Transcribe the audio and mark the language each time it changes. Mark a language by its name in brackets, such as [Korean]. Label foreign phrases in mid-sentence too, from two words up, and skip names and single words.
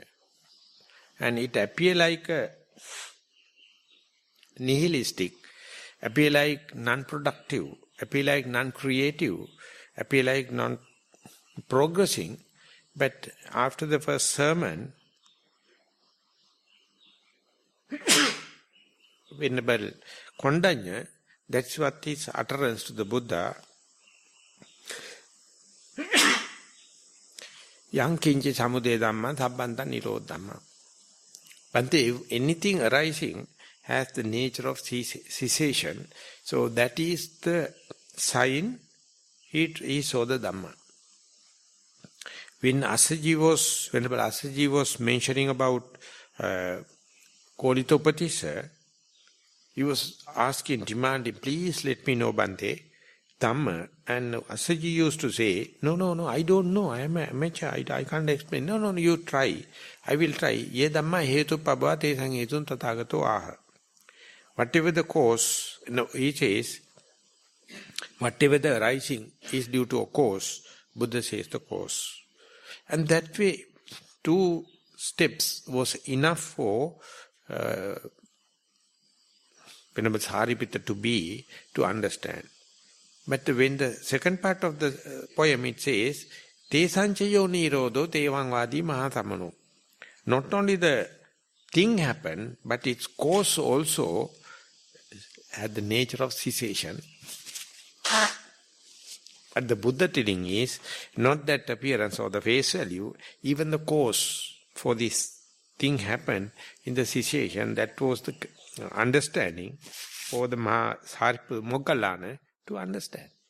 [English] And it appear like a nihilistic, appear like non-productive, appear like non-creative, appear like non-progressing. But after the first sermon, Venerable Kondanya, that's what his utterance to the Buddha. [Pali] Yang kinchi samudaya dhamma thabbanta nirodha dhamma. [English] But anything arising has the nature of cessation. So that is the sign he saw the Dhamma. When Venerable Asaji was mentioning about Kolitopatissa, he was asking, demanding, please let me know Bante, Dhamma. And Asaji used to say, no, I don't know, I am an amateur, I can't explain. No, you try. I will try. [Pali] Ye Dhamma hetu pabha tesang hetun tathagato aha. [English] Whatever the cause, he says, whatever the arising is due to a cause, Buddha says the cause. And that way, 2 steps was enough for Venerable Sariputta to understand. But when the second part of the poem it says, [Pali] Te sanchayo nirodho tevang vadi mahatamano. [English] Not only the thing happened, but its cause also had the nature of cessation. But the Buddha telling is, not that appearance or the face value, even the cause for this thing happened in the cessation, that was the understanding for the Moggallana to understand.